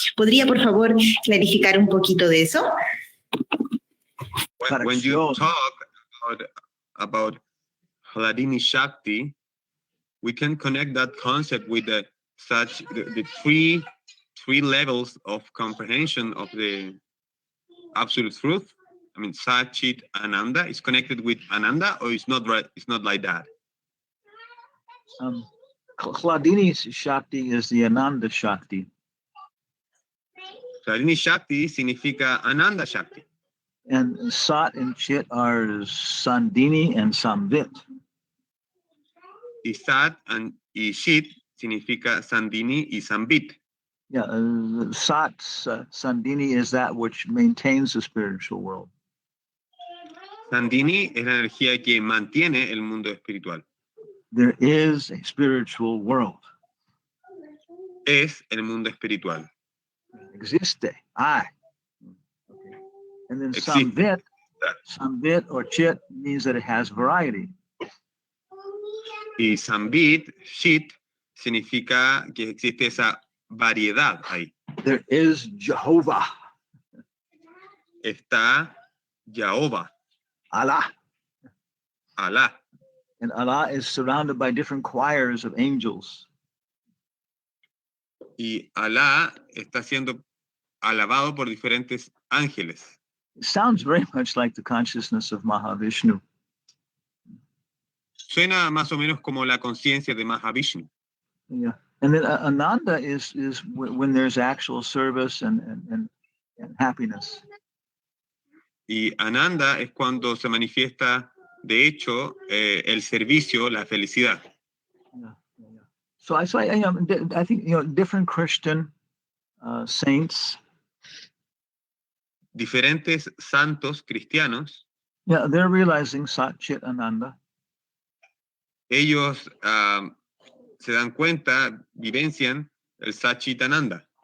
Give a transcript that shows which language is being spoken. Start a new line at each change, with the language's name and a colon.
Spanish: ¿Podría, por favor, clarificar un poquito de eso?
English: When you talk about Hladini Shakti, we can connect that concept with the three levels of comprehension of the absolute truth. I mean, Sat, Chit, Ananda is connected with Ananda, or it's not right? It's not like that. Hladini Shakti is the Ananda Shakti.
Spanish: Hladini Shakti significa Ananda Shakti.
English: And Sat and Chit are Sandini and Samvit.
Spanish: Y Sat y Chit significa Sandini y Sambit.
English: Yeah, Sat, Sandini is that which maintains the spiritual world.
Spanish: Sandini es la energía que mantiene el mundo espiritual.
English: There is a spiritual world.
Spanish: Es el mundo espiritual. Existe. Okay.
English: And then Samvit or Chit means that it has variety.
Spanish: Y Sambit, Chit, significa que existe esa variedad ahí.
English: There is Jehovah.
Spanish: Está Jehovah.
English: Allah. And Allah is surrounded by different choirs of angels.
Spanish: Y Allah está siendo alabado por diferentes ángeles.
English: It sounds very much like the consciousness of Mahavishnu.
Spanish: Suena más o menos como la conciencia de Mahavishnu.
English: Yeah. And then Ananda is when there's actual service and happiness.
Spanish: Y Ananda es cuando se manifiesta, de hecho, el servicio, la felicidad.
English: Yeah. So I think different Christian saints.
Spanish: Diferentes santos cristianos,
English: Yeah, they're realizing Sat Chit Ananda.
Spanish: ellos se dan cuenta, vivencian el Satchitananda,